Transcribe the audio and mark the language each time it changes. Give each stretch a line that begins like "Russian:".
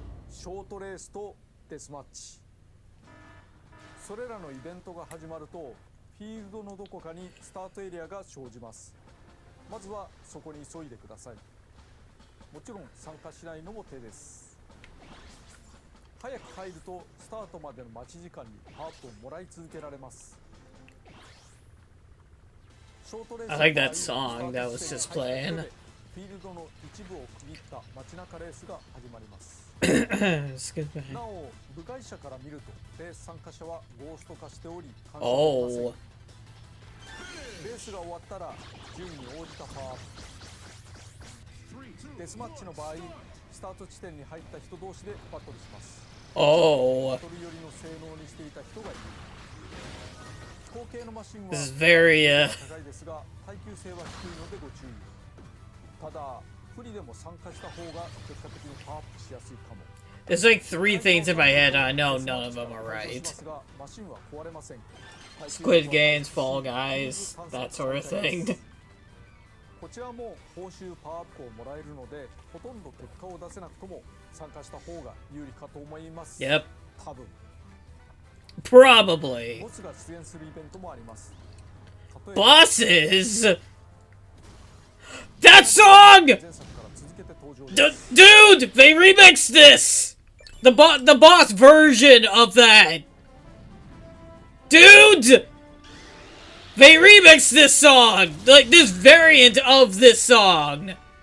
Japanese: ショートレースとデスマッチ。それらのイベントが始まるとフィールドのどこかにスタートエリアが生じます。まずはそこに急いでください。もちろん参加しないのも手です。早く入るとスタートまでの待ち時間にパワーアップをもらい続けられます。
English: I like that song that was just playing.
Japanese: フィールドの一部を区切った街中レースが始まります。
English: Excuse me.
Japanese: なお部外者から見るとレース参加者はゴースト化しており監視できません。 Oh. レースが終わったら順位に応じたパワーアップ。デスマッチの場合、スタート地点に入った人同士でバトルします。 Oh. バトル寄りの性能にしていた人がいる。後継のマシンは
English: This is very
Japanese: 高いですが耐久性は低いのでご注意。ただ不利でも参加した方が結果的にパワーアップしやすいかも。
English: There's like 3 things in my head. I know none of them are right.
Japanese: マシンは壊れません。
English: Squid Games, Fall Guys, that sort of thing.
Japanese: こちらも報酬パワーアップをもらえるので、ほとんど結果を出せなくとも参加した方が有利かと思います。
English: Yep.
Japanese: 多分。
English: Probably.
Japanese: ボスが出演するイベントもあります。
English: Bosses? That song!
Japanese: 前作から続けて登場です。
English: Dude! They remixed this! The boss version of that! Dude! They remixed this song! Like, this variant of this song!